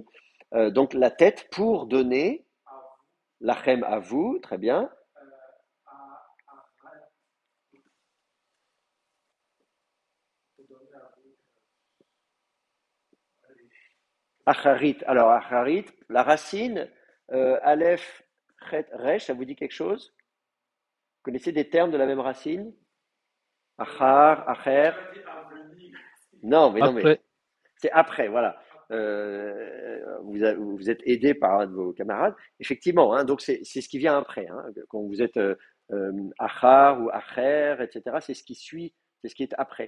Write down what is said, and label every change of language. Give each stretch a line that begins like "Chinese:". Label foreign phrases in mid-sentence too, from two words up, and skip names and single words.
French: Donc, la tête pour donner l'achem à vous, très bien. Acharit. Alors, acharit, la racine,
Hebrew: אלף, חית, ריש,
French: ça vous dit quelque chose? Vous connaissez des termes de la même racine?
Hebrew: אחר, אחר.
French: Non, mais Après, c'est après, voilà. Vous êtes aidé par un de vos camarades. Effectivement, hein, donc c'est ce qui vient après. Hein, quand vous êtes achar ou acher, etc., c'est ce qui suit, c'est ce qui est après.